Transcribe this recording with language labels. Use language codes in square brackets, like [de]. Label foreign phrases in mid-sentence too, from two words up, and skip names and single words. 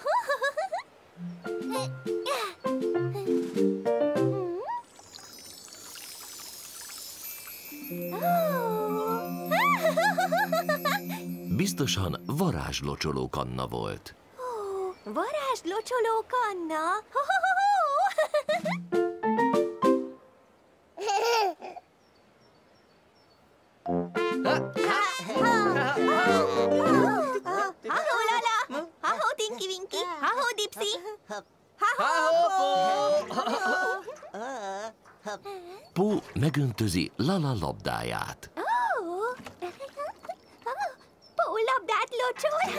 [hu] Biztosan varázslocsolókanna volt. Varázslocsolókanna? Ha-ho, Lala! Ha-ho, Tinky Winky! Ha-ho, Dipsy! Pó megöntözi Lala labdáját. Pó labdát locsol!